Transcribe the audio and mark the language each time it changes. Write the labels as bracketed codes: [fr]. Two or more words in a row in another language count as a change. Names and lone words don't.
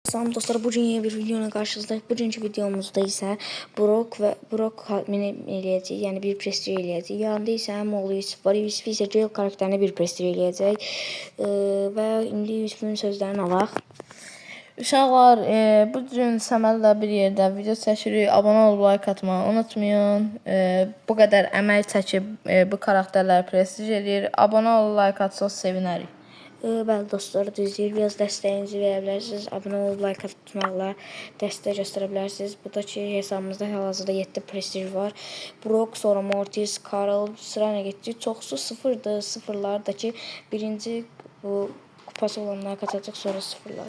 [tr] Salam dostlar, bugün yeni bir videoyla karşınızdayız. [az] Bugünkü videomuzda ise Brock eləyəcək, yəni bir prestij eləyəcək. Yanında isə həm oğlu Yusuf var. Yusuf isə Gale karakterine bir prestij eləyəcək. Və indi Yusufun sözlərini alaq. Uşaqlar, bugün Səmədlə bir yerdə video çəkirik. Abunə olub like atmağı unutmayın. Bu qədər əmək çəkib bu karakterləri prestij eləyir. Abunə olub like atsanız sevinərik. Bəli dostlar, düzdür. Biraz dəstəyinizi verə bilərsiniz. Abunə olub like atmaqla dəstək göstərə bilərsiniz. Buradakı hesabımızda hal-hazırda 7 prestij var. Brock, sonra Mortis, Carl sırayla getdik. Çoxsu sıfırdır. Sıfırlardakı birinci bu kupası olanlar kaçacaq, sonra sıfırlar.